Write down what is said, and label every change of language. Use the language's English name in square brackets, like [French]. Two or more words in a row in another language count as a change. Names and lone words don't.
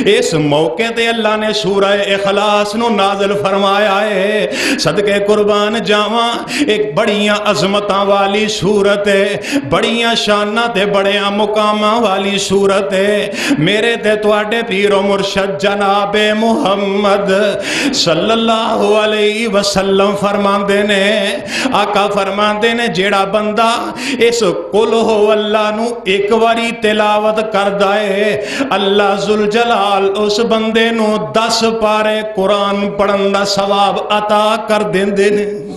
[Punjabi] اس موقعے تے اللہ نے سورہ اخلاص نوں نازل فرمایا ہے. صدقے قربان جاواں، اک بڑیاں عظمتاں والی سورت ہے، بڑیاں شاناں تے بڑیاں مقاماں والی سورت ہے. میرے تے تہاڈے پیر و مرشد جنابِ محمد [Arabic] صلی اللہ علیہ وسلم [Punjabi] فرماندے نے، آقا فرماندے نے جیہڑا بندہ اس [Arabic] قل هو الله [Punjabi] نوں اک واری تلاوت کردا ہے, [Arabic] الله ذو الجلال [Punjabi] اس بندے نوں 10 پارے قرآن پڑھن دا ثواب عطا کر دیندے نے.